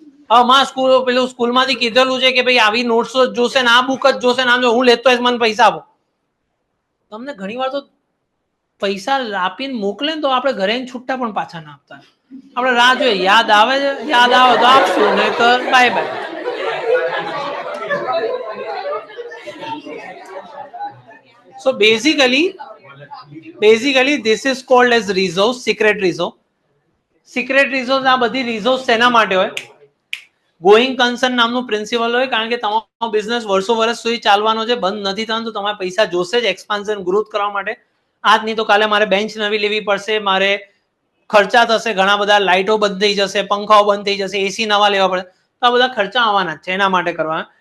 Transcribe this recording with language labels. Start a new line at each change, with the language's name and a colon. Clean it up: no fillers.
Gujarati: હવે માં પેલું સ્કૂલમાંથી કીધેલું છે કે ભાઈ આવી નોટ્સ જ જોશે ને આ બુક જ જોશે ને આમ જો હું લેતો હોય મને પૈસા આપો. તમને ઘણી વાર તો પૈસા આપીને મોકલે ને તો આપણે ઘરે છૂટા પણ પાછા ના આપતા. આપણે રાહ જોઈએ, યાદ આવે છે, યાદ આવે તો આપશું, નહીં તો bye bye.
English: So basically this is called as reserves, secret reserve.
Gujarati: Secret reserves આ બધી reserves શેના માટે હોય? ગોઈંગ કન્સર્ન નામનું પ્રિન્સિપલ હોય, કારણ કે તમારો બિઝનેસ વર્ષો વર્ષ સુધી ચાલવાનો છે, બંધ નથી થવાનું, તો તમારે પૈસા જોશે જ એક્સપાન્શન ગ્રોથ કરવા માટે. આજ નહીં તો કાલે મારે બેન્ચ નવી લેવી પડશે, મારે ખર્ચા થશે ઘણા બધા, લાઇટો બંધ થઈ જશે, પંખાઓ બંધ થઈ જશે, એસી નવા લેવા પડે, તો આ બધા ખર્ચા આવવાના જ છે, એના માટે કરવા.